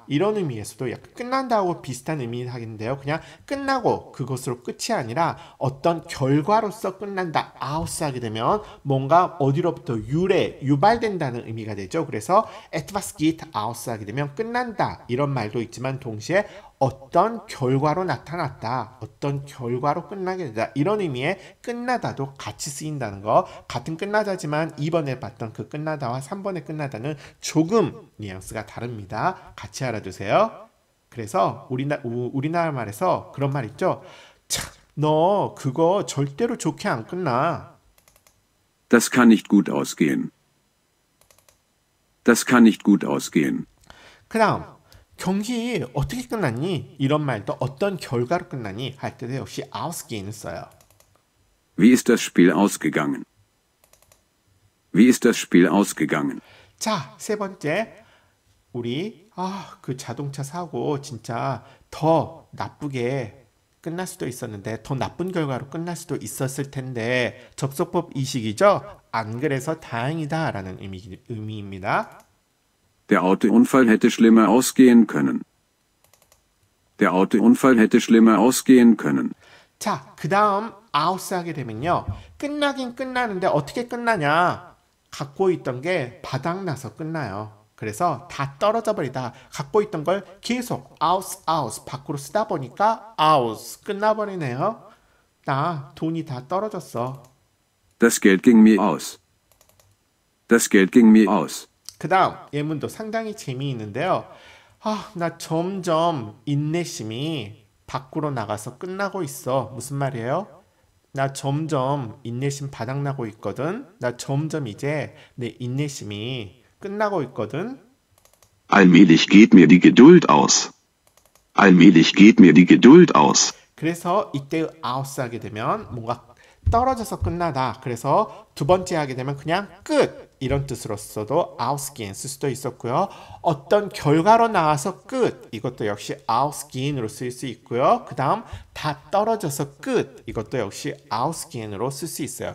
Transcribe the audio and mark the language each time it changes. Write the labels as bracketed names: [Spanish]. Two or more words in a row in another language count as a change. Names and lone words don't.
[Korean] 이런 의미에서도 약간 끝난다고 비슷한 의미를 하겠는데요. 그냥 끝나고 그것으로 끝이 아니라 어떤 결과로서 끝난다. 아웃스 하게 되면 뭔가 어디로부터 유발된다는 의미가 되죠. 그래서 [German] etwas geht aus [Korean] 하게 되면 끝난다. 이런 말도 있지만 동시에 어떤 결과로 나타났다. 어떤 결과로 끝나게 되다. 이런 의미의 끝나다도 같이 쓰인다는 거. 같은 끝나다지만 2번에 봤던 그 끝나다와 3번의 끝나다는 조금 뉘앙스가 다릅니다. 같이 알아두세요. 그래서 우리나라 말에서 그런 말 있죠. 참, 너 그거 절대로 좋게 안 끝나. [German] Das kann nicht gut ausgehen. Das kann nicht gut ausgehen. [Korean] 그 다음 경기 어떻게 끝났니? 이런 말도 어떤 결과로 끝났니? 할 때도 역시 ausgehen을 써요. [German] Wie ist das Spiel ausgegangen? Wie ist das Spiel ausgegangen? [Korean] 자, 세 번째. 우리 그 자동차 사고 진짜 더 나쁘게 끝날 수도 있었는데 더 나쁜 결과로 끝날 수도 있었을 텐데 접속법 이식이죠? 안 그래서 다행이다 라는 의미입니다. [German] Der Autounfall hätte schlimmer ausgehen können. Der Autounfall hätte schlimmer ausgehen können. [Korean] 자, 그 다음 아웃스 하게 되면요. 끝나긴 끝나는데 어떻게 끝나냐? 갖고 있던 게 바닥나서 끝나요. 그래서 다 떨어져 버리다. 갖고 있던 걸 계속 아웃 밖으로 쓰다 보니까 아웃 끝나버리네요. 나 돈이 다 떨어졌어. [German] Das Geld ging mir aus. Das Geld ging mir aus. [Korean] 그 다음 예문도 상당히 재미있는데요. 나 점점 인내심이 밖으로 나가서 끝나고 있어. 무슨 말이에요? 나 점점 인내심 바닥나고 있거든. 나 점점 이제 내 인내심이 끝나고 있거든. [German] Allmählich geht mir die Geduld aus. Allmählich geht mir die Geduld aus. [Korean] 그래서 이때 아웃스 하게 되면 뭔가 떨어져서 끝나다. 그래서 두 번째 하게 되면 그냥 끝 이런 뜻으로서도 ausgehen 쓸 수도 있었고요. 어떤 결과로 나와서 끝 이것도 역시 ausgehen으로 쓸 수 있고요. 그 다음 다 떨어져서 끝 이것도 역시 ausgehen으로 쓸 수 있어요.